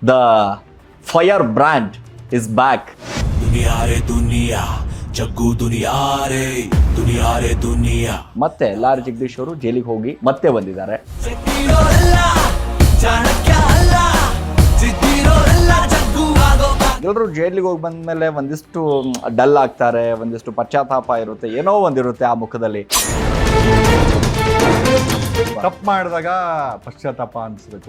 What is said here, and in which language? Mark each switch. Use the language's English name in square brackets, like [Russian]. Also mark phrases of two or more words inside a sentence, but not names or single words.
[English] The fire brand is back. [Hindi] दुनिया रे दुनिया जग्गू दुनिया रे दुनिया [Kannada] ಮತ್ತೆ ಲಾರಿ ಜಗದೀಶ್ ಅವರು ಜೈಲಿಗೆ ಹೋಗಿ ಮತ್ತೆ ಬಂದಿದ್ದಾರೆ. ಎಲ್ಲರೂ ಜೈಲಿಗೆ ಹೋಗಿ ಬಂದ್ಮೇಲೆ ಒಂದಿಷ್ಟು ಡಲ್ ಆಗ್ತಾರೆ, ಒಂದಿಷ್ಟು ಪಶ್ಚಾತ್ತಾಪ ಇರುತ್ತೆ, ಏನೋ ಒಂದಿರುತ್ತೆ ಆ ಮುಖದಲ್ಲಿ. ತಪ್ಪು ಮಾಡಿದಾಗ ಪಶ್ಚಾತ್ತಾಪ ಅನ್ಸ್ಬೇಕು.